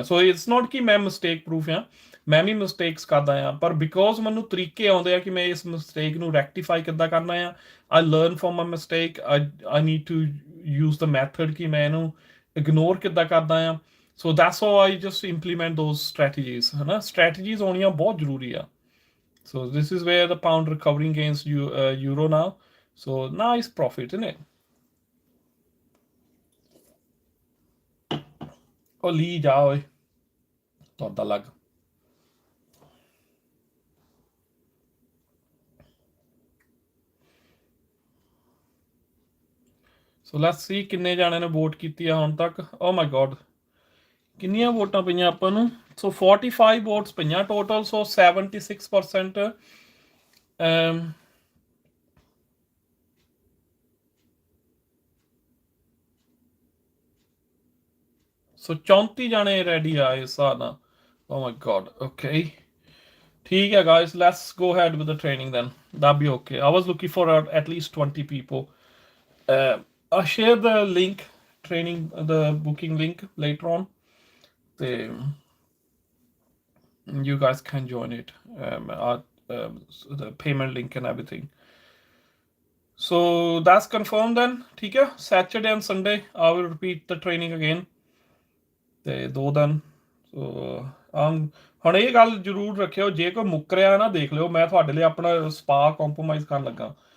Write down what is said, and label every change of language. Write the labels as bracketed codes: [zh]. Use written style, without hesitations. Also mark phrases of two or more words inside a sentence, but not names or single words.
[en] so it's not [pa] ਕਿ ਮੈਂ [en] mistake proof [pa] ਹਾਂ, ਮੈਂ ਵੀ ਮਿਸਟੇਕਸ ਕਰਦਾ ਆ, ਪਰ ਬਿਕੋਜ਼ ਮੈਨੂੰ ਤਰੀਕੇ ਆਉਂਦੇ ਆ ਕਿ ਮੈਂ ਇਸ ਮਿਸਟੇਕ ਨੂੰ ਰੈਕਟੀਫਾਈ ਕਿੱਦਾਂ ਕਰਨਾ ਆ. [en] I learn from my mistake. I need to use the method [pa] ਕਿ ਮੈਂ ਇਹਨੂੰ ਇਗਨੋਰ ਕਿੱਦਾਂ ਕਰਦਾ ਆ. [en] So that's how I just implement those strategies. [pa] ਹੈ ਨਾ, ਸਟ੍ਰੈਟੇਜੀਜ਼ ਹੋਣੀਆਂ ਬਹੁਤ ਜ਼ਰੂਰੀ ਆ. [en] So this is where the pound recovering against euro now. So nice profit, isn't it? Oh, [pa] ਲੈ ਜਾ ਓਇ. ਥੋੜ੍ਹਾ ਲੱਗ. [en] So let's see [pa] ਕਿੰਨੇ ਜਾਣੇ ਨੇ ਵੋਟ ਕੀਤੀ ਆ ਹੁਣ ਤੱਕ. [en] Oh my god. [pa] ਕਿੰਨੀਆਂ ਵੋਟਾਂ ਪਈਆਂ ਆਪਾਂ ਨੂੰ? So 45 votes ਪਈਆਂ total. So 76%. So 34 ਜਾਣੇ ready ਆ ਇਸ ਹਿਸਾਬ ਨਾਲ. [en] Oh my god. Okay. [pa] ਠੀਕ ਹੈ [en] guys, let's go ahead with the training then. That'd be okay. I was looking for at least 20 people. I'll share the link, training, the booking link later on. You guys can join it. the payment link and everything. So that's confirmed then. [hi] ठीक है, [en] Saturday and Sunday I will repeat the training again. [pa] ਤੇ 2 ਦਿਨ ਸੋ ਹੁਣ ਇਹ ਗੱਲ ਜ਼ਰੂਰ ਰੱਖਿਓ, ਜੇ ਕੋਈ ਮੁੱਕਰਿਆ ਨਾ ਦੇਖ ਲਿਓ, ਮੈਂ ਤੁਹਾਡੇ ਲਈ ਆਪਣਾ ਸਪਾ ਕੰਪਰੋਮਾਈਜ਼ ਕਰਨ ਲੱਗਾ।